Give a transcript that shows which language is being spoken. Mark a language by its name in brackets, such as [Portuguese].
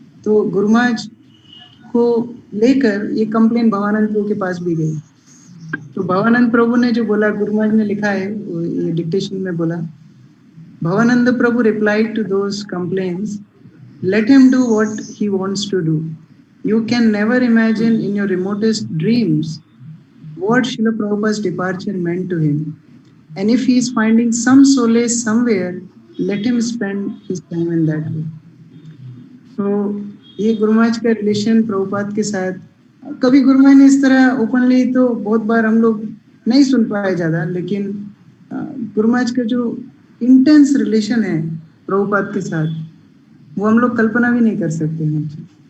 [Hindi] तो गुरु महाराज को लेकर ये कंप्लेन भवानंद प्रभु के पास भी गई। तो भवानंद प्रभु ने जो बोला, गुरु महाराज ने लिखा है, ये डिक्टेशन में बोला, भवानंद प्रभु [English] replied to those complaints, let him do what he wants to do. You can never imagine in your remotest dreams what Srila Prabhupada's departure meant to him. And if he is finding some solace somewhere, let him spend his time in that way. [Hindi] So ये गुरु महाराज का relation Prabhupada के साथ, कभी गुरु महाराज ने इस तरह openly तो बहुत बार हम लोग नहीं सुन पाए ज़्यादा, लेकिन गुरु महाराज का जो इंटेंस रिलेशन है प्रभुपाद के साथ वो हम लोग कल्पना भी नहीं कर सकते हैं।